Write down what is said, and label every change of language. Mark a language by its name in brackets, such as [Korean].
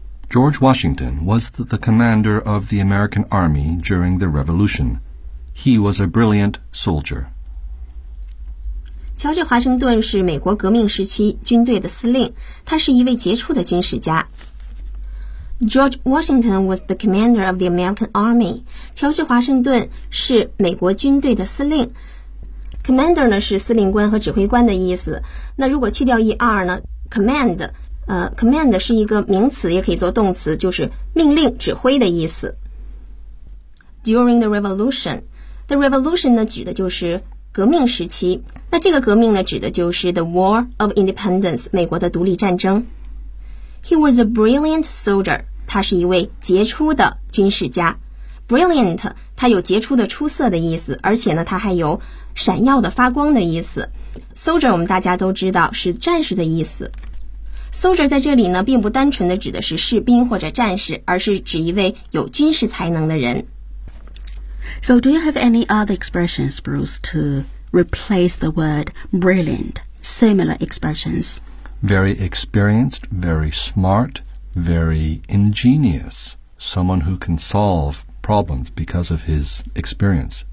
[English] George Washington was the commander of the American Army during the Revolution. He was a brilliant soldier. [Chinese] 乔治·华盛顿是美国革命时期军队的司令，他是一位杰出的军事家。 [English] George Washington was the commander of the American Army. [Chinese] 乔治·华盛顿是美国军队的司令。 Commander 呢是司令官和指挥官的意思。那如果去掉 er 呢 ，command。 Command 是一个名词，也可以做动词，就是命令、指挥的意思。 During the revolution, the revolution 呢指的就是革命时期，那这个革命呢指的就是 the War of Independence， 美国的独立战争。 [English] He was a brilliant soldier， [Chinese] 他是一位杰出的军事家。 Brilliant， 他有杰出的、出色的意思，而且呢，他还有闪耀的、发光的意思。 Soldier 我们大家都知道是战士的意思。 Soldier 在这里呢，并不单纯的指的是士兵或者战士，而是指一位有军事才能的人。 [English] So, do you have any other expressions, Bruce, to replace the word brilliant? Similar expressions? Very experienced, very smart, very ingenious. Someone who can solve problems because of his experience.